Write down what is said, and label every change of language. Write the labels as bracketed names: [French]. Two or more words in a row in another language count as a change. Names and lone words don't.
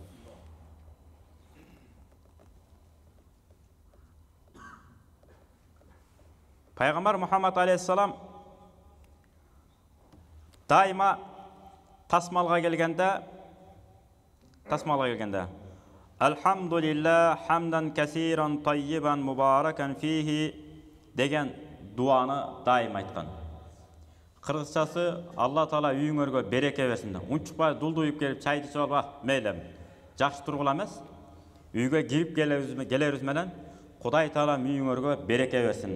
[Kyrgyz] Пайгамбар Мухаммад алейхиссалам дайыма тасмалга келгенде [Arabic] الحمد لله حمدا كثيرا طيبا مباركا فيه [Kyrgyz] деген дуаны дайым айткан. Кыргызчасы Алла Таала үйүңөргө береке берсин. Унчукпай дулдуйуп келип чайды ичип алба, мейлем. Жакшы тургула эмес. Үйгө кирип келерибиз менен Кудай Таала үйүңөргө береке берсин.